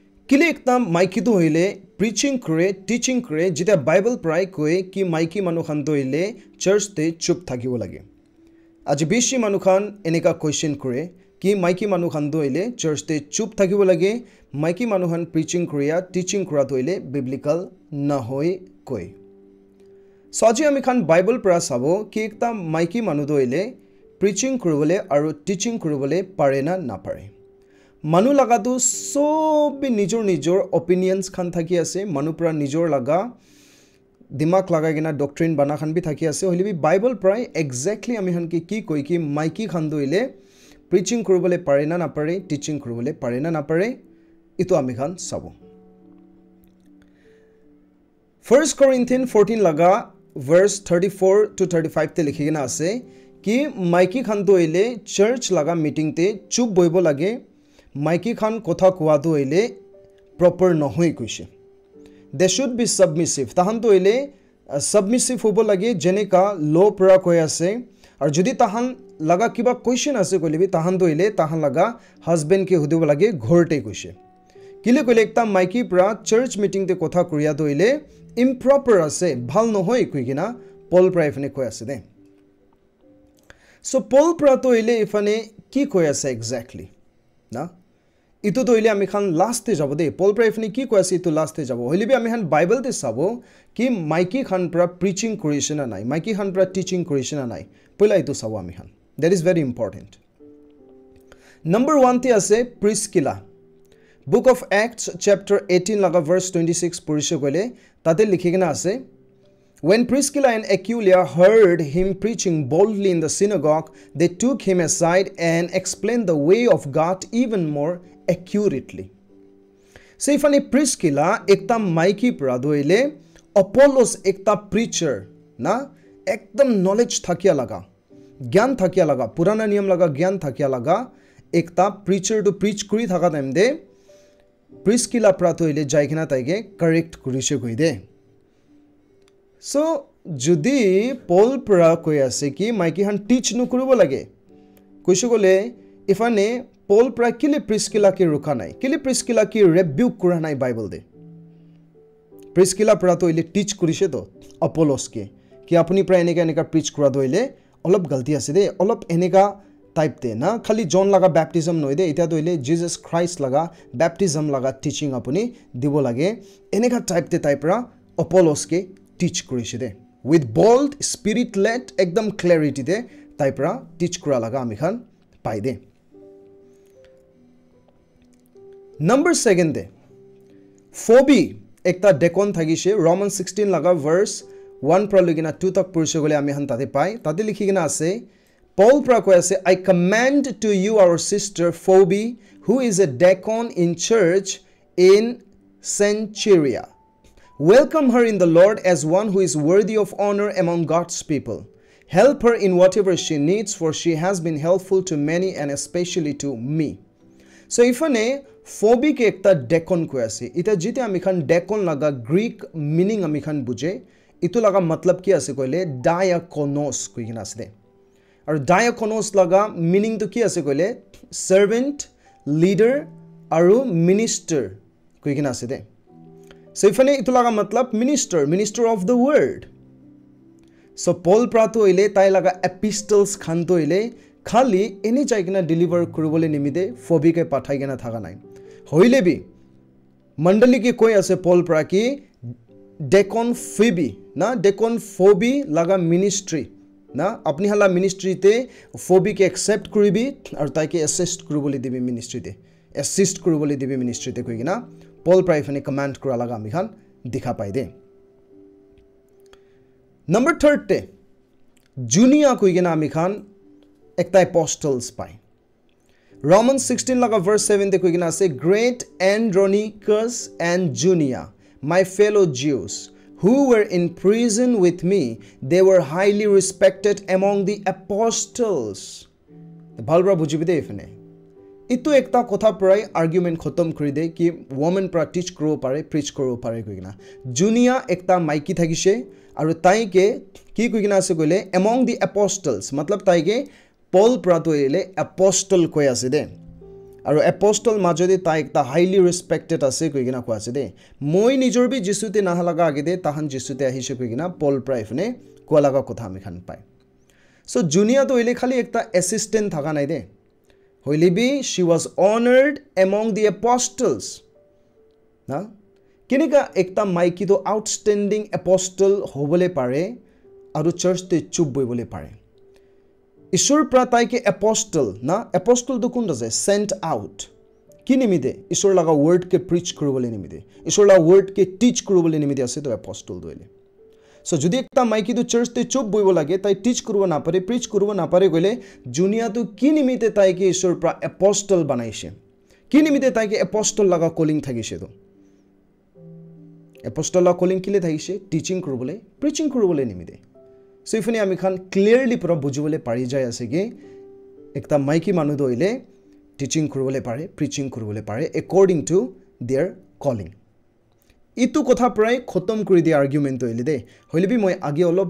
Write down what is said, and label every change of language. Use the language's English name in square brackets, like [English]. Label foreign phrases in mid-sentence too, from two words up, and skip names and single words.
[Naga Pidgin] কিলে একটা মাইকি তো হইলে প্রিচিং করে টিচিং করে যেটা বাইবেল প্রায় কয়ে কি মাইকি মানুষখান তো হইলে চার্চতে চুপ থাকিব লাগে আজি বেশি মানুষখান এনেকা কোয়েশ্চন করে কি মাইকি মানুষখান তো হইলে চার্চতে চুপ থাকিব লাগে মাইকি মানুষখান প্রিচিং করিয়া টিচিং করা তো হইলে বিবলিক্যাল না হয় কয় সো আজি আমি খান বাইবেল পৰা চাব কি একটা মাইকি মানুহ তো হইলে প্রিচিং কৰিবলৈ আৰু টিচিং কৰিবলৈ পাৰে না নাপাৰে মানুহ লাগাটো সবে নিজৰ নিজৰ অপিনিয়ন্স খান থাকি আছে মানুহ পৰা নিজৰ লাগা দিমাগ লাগাই কিনা ডক্ট্ৰিন বানা খান বি থাকি আছে হলিবি বাইবেল প্ৰায় এক্স্যাক্টলি আমি হান কি কই কি মাইকি খান দইলে প্ৰিচিং কৰিবলৈ পাৰে না নাপাৰে টিচিং কৰিবলৈ পাৰে না নাপাৰে ইটো আমি খান চাব 1 Corinthians 14 laga verse 34 to 35 te likhi gina ase ki maiki khan to ile church laga meeting te chup boibo lage maiki khan kotha kowa to ile proper nohoi koise [English] they should be submissive [Naga Pidgin] tahan to ile submissive hobo lage jeneka low pra koi ase ar jodi tahan laga kiba question ase kolibi tahan to ile tahan laga husband ke hudibo lage ghorte koise kile kole ekta maiki pra [English] church meeting [Naga Pidgin] te kotha kuriya to ile improper ase bhal nohoi kuigina Paul pra ifane koi ase de so Paul pra to ile ifane ki koi ase exactly na ito to ile ami khan last te jabo de Paul pra ifane ki koi ase ito last te jabo hoile bi ami khan Bible te sabo ki maiki khan pra preaching korise na nai maiki khan pra teaching korise na nai poila ito sabo ami khan [English] that is very important [Naga Pidgin] number 1 te ase Priscilla Book of Acts chapter 18 laga verse 26 purishe gole tate likhigena ase [English] when Priscilla and Aquila heard him preaching boldly in the synagogue they took him aside and explained the way of God even more accurately [Naga Pidgin] so ifani Priscilla ekta maiki pra doile Apollos ekta preacher na ekdam knowledge thakia laga gyan thakia laga purana niyam laga gyan thakia laga ekta preacher to preach kuri thaka time de Priscilla prato ile jaikina taige correct kurise koide so jodi Paul pra koi ase ki maiki han teach nu kuribo lage koise gole ifane Paul pra kile Priscilla ki rukha nai kile Priscilla ki rebuke kura nai Bible de Priscilla prato ile teach kurise to Apollos ke ki apuni pra eneka preach kura doile olop galti ase de olop eneka type te na khali John laga baptism noide eta doile Jesus Christ laga baptism laga teaching apuni dibo lage eneka type te type ra Apollos ke teach korise de [English] with bold spirit led [Naga Pidgin] ekdam clarity de type ra teach kura laga ami khan pai de number 2 de Phoebe ekta deacon thagise Romans 16 laga verse 1 pra logina 2 tak purise gole ami han tate pai tate likhigena ase Paul Prakwa [English] say, I commend to you our sister Phoebe, who is a deacon in church in Cenchrea. Welcome her in the Lord as one who is worthy of honor among God's people. Help her in whatever she needs, for she has been helpful to many and especially to me. [Naga Pidgin] So ifane Phoebe ke ekta deacon ko ase. Ita jite ami khan deacon laga [English] Greek meaning [Naga Pidgin] ami khan buje. Itu laga matlab ki ase koile diakonos kuigina ase. আৰু diakonos laga meaning to ki ase koile [English] servant leader [Naga Pidgin] আৰু minister koigina ase de so ifane itu laga matlab [English] minister of the [Naga Pidgin] word so Paul prato ile tai laga epistles khan to ile khali eni jaigina deliver kuribole nimide Phoebe ke pathai gena thaga nai hoile bi mandali ke koi ase Paul pra ki deacon Phoebe laga ministry na apni hala ministry te Phoebe ke accept kuribi aru tai ke assist kuribole dibi ministry te assist kuribole dibi ministry te koigina Paul pra ifane command kura laga ami khan dikha pai de number 3 te Junia koigina ami khan ekta apostles pai Romans 16 laga verse 7 te koigina ase [English] great Andronicus and Junia my fellow Jews who were in prison with me, they were highly respected among the apostles. [Naga Pidgin] Bhalbra bujibide ifane. Itu ekta kotha prai argument khotom kori de ki woman pra teach koro pare, preach koro pare koigina. Junia ekta maiki thagise aru tai ke ki koigina ase koile [English] among the apostles. [Naga Pidgin] Matlab tai ke Paul pra to ile apostle koi ase de. আৰু এপষ্টল মাজতে তাই একটা [English] highly respected [Naga Pidgin] আছে কইগিনা কোৱা আছে দে মই নিজৰ বি যিশুতে নাহা লাগা আগেতে তাহান যিশুতে আহিছে কইগিনা পল প্ৰাইফনে কোৱা লাগা কথা আমি খান পাই সো জুনিয়া তো হইলে খালি একটা অ্যাসিস্ট্যান্ট থাকা নাই দে হইলে বি [English] she was honoured among the apostles [Naga Pidgin] না কেনেকা একটা মাইকি তো [English] outstanding apostle [Naga Pidgin] হবলে পারে আৰু চাৰ্চতে চুপ বইবলে পারে ঈশ্বৰ পৰা তাইকে এপস্টল না এপস্টল তো কোন আছে [English] sent out [Naga Pidgin] কি নিমিতে ঈশ্বৰ লাগা ওয়ার্ড কে প্রিচ কৰিবলৈ নিমিতে ঈশ্বৰ লাগা ওয়ার্ড কে টিচ কৰিবলৈ নিমিতে আছে তো এপস্টল দইলে সো যদি একটা মাইকি তো চার্চতে চুপ বইব লাগে তাই টিচ কৰিব না পারে প্রিচ কৰিব না পারে গলে জুনিয়া তো কি নিমিতে তাইকে ঈশ্বৰ পৰা এপস্টল বানাইছে কি নিমিতে তাইকে এপস্টল লাগা কলিং থাকিছে তো এপস্টল লাগা কলিং কিলে থাকিছে টিচিং কৰিবলৈ প্রিচিং কৰিবলৈ নিমিতে সো ইফানে আমি খান ক্লিয়ারলি পুরা বুঝিবলৈ পাৰি যায় আছে কি একটা মাইকি মানুহ দইলে টিচিং কৰিবলৈ পাৰে প্রিচিং কৰিবলৈ পাৰে [English] according to their [Naga Pidgin] কলিং ইটো কথা প্ৰায় খতম কৰি দি আৰ্গুমেন্ট হইলে দে হইলে বি মই আগে অলপ